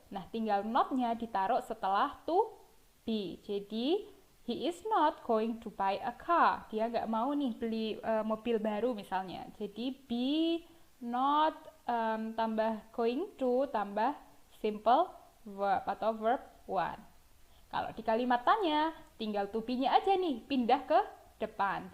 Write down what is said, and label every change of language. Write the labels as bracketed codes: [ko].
[id] Nah, tinggal not-nya ditaruh setelah to be. Jadi [en] he is not going to buy a car. [id] Dia nggak mau nih beli mobil baru misalnya. Jadi be not tambah going to tambah simple verb atau verb one. Kalau di kalimat tanya, tinggal to be-nya aja nih, pindah ke depan.